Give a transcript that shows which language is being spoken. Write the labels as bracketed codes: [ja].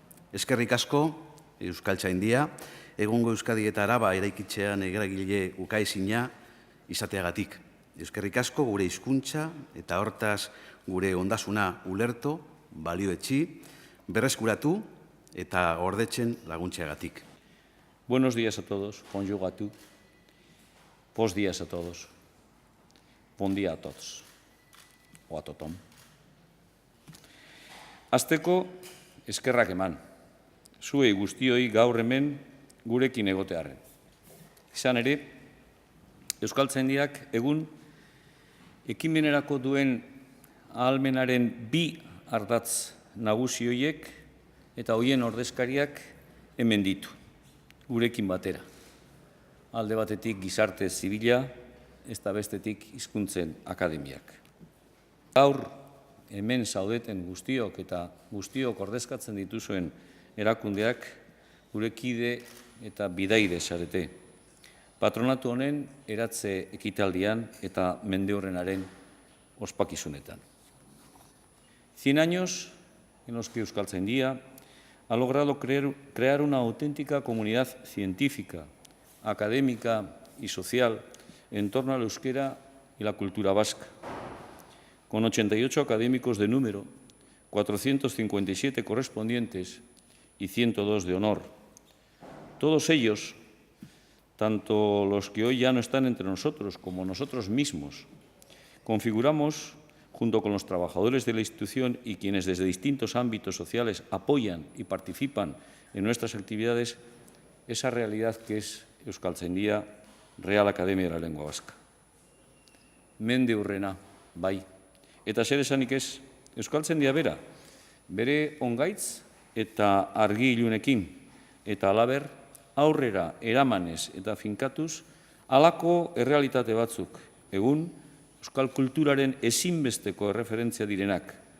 [eu] Eskerrik asko, Euskaltzaindia, egungo Euskadi eta Araba eraikitzean eragile ukaezina izateagatik. Eskerrik asko gure hizkuntza eta hortaz gure ondasuna ulertu, balioetsi, berreskuratu eta gordetzen laguntzeagatik. [es] Buenos días a todos, conjugatu. [gl] Bos días a todos. [ca] Bon dia a tots. O a tothom. [eu] Hasteko eskerrak eman. Zuei guztioi gaur hemen gurekin egotearren. Izan ere, Euskaltzaindiak egun ekimenerako duen ahalmenaren bi ardatz nagusi horiek eta hoien ordezkariak hemen ditu, gurekin batera. Alde batetik gizarte zibila, ez da bestetik hizkuntzen akademiak. Gaur hemen zaudeten guztiok eta guztiok ordezkatzen dituzuen erakundeak gurekide eta bidaide zarete. Patronatu honen eratze ekitaldian eta mendeurrenaren ospakizunetan. [es] 100 años en los que Euskaltzaindia ha logrado crear una auténtica comunidad científica, académica y social en torno al euskera y la cultura vasca. Con 88 académicos de número, 457 correspondientes y 102 de honor. Todos ellos, tanto los que hoy ya no están entre nosotros como nosotros mismos, configuramos junto con los trabajadores de la institución y quienes desde distintos ámbitos sociales apoyan y participan en nuestras actividades, esa realidad que es Euskaltzaindia, Real Academia de la Lengua Vasca. [eu] Mende hurrena, bai. Eta zer esanik ez, Euskaltzaindia bera, bere ongaitz eta argi ilunekin, eta halaber aurrera eramanez eta finkatuz, halako errealitate batzuk, egun euskal kulturaren ezinbesteko erreferentzia direnak,